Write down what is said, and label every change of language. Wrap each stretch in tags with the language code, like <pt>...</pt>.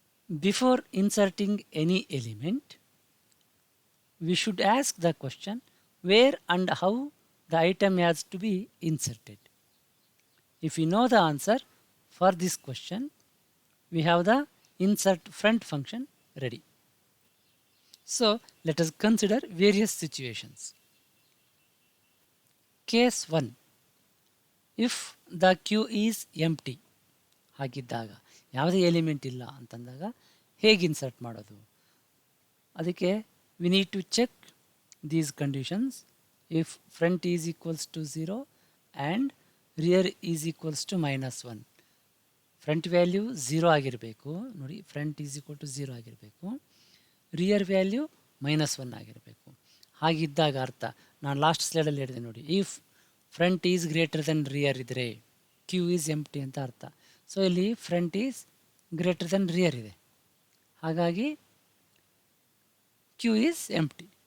<en>Before inserting any element we should ask the question where and how the item has to be inserted. If we know the answer for this question, we have the insert front function ready. So let us consider various situations. Case 1, if the queue is empty,</en> <kn>ಹಾಗಿದ್ದಾಗ ಯಾವುದೇ element ಇಲ್ಲ ಅಂತಂದಾಗ ಹೇಗೆ insert ಮಾಡೋದು? ಅದಕ್ಕೆ</kn> <en>we need to check these conditions. If front is equals to 0 and rear is equals to -1,</en> <kn>front value 0 ಆಗಿರಬೇಕು. ನೋಡಿ,</kn> <en>front is equal to 0</en> <kn>ಆಗಿರಬೇಕು, ರಿಯರ್ ವ್ಯಾಲ್ಯೂ -1 ಆಗಿರಬೇಕು. ಹಾಗಿದ್ದಾಗ ಅರ್ಥ ನಾನು ಲಾಸ್ಟ್ ಸ್ಲೈಡಲ್ಲಿ ಹೇಳಿದೆ ನೋಡಿ,</kn> <en>if front is greater than rear</en> <kn>ಇದ್ದರೆ</kn> <en>queue is empty</en> <kn>ಅಂತ ಅರ್ಥ. ಸೊ ಇಲ್ಲಿ</kn> <en>front is greater than rear</en> <kn>ಇದೆ, ಹಾಗಾಗಿ</kn> <en>Queue is empty.</en>